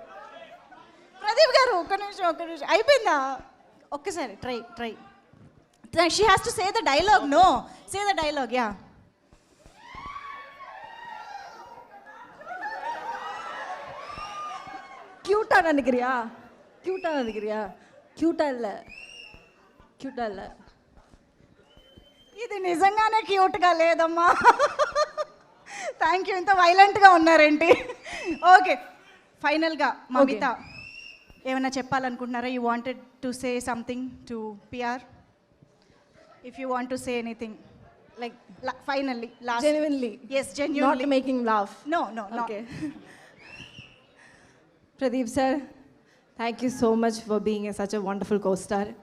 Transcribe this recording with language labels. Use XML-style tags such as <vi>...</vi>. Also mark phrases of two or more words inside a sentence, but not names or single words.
<te>ప్రదీప్ గారు ఒక్క నిమిషం అయిపోయిందా? ఒక్కసారి ట్రై.</te> <en>She has to say the dialogue. No, say the dialogue. Yeah.</en> <ta>கியூட்டா நினைக்கிறியா? క్యూటా இல்ல.</ta> <te>ఇది నిజంగానే క్యూట్గా లేదమ్మా.</te> <en>thank you.</en> <te>ఇంత వైలెంట్గా ఉన్నారేంటి? ఓకే, ఫైనల్గా మమిత ఏమైనా చెప్పాలనుకుంటున్నారా?</te> <en>You wanted to say something to PR? If you want to say anything like finally last. Genuinely. Yes, genuinely. Not making laugh. No. Okay. Pradeep sir, thank you so much for being such a wonderful co-star.</en>